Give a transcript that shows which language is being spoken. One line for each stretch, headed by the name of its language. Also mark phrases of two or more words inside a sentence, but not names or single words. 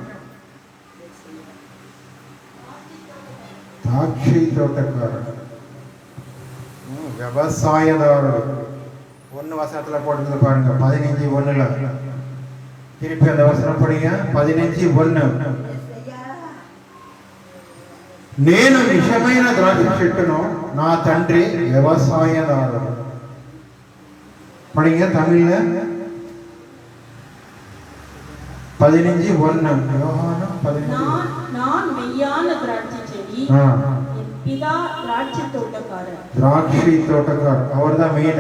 Tamil: திராட்சை தோட்டக்காரர், விவசாயதாரர். 1 வசனத்துல போட்டு பாருங்க 15:1. திருப்பி அந்த வசனம் படிங்க. 15:1.
Telugu: నేను నిజమైన ద్రాక్ష చెట్టును నా తండ్రి వ్యవసాయదారుడు.
Tamil: படிங்க தமிழ்ல 15:1. நான் மெய்யான திராட்சை செடி, என் பிதா திராட்சை தோட்டக்காரர். திராட்சை தோட்டக்காரர் அவர்தான் மெயின்.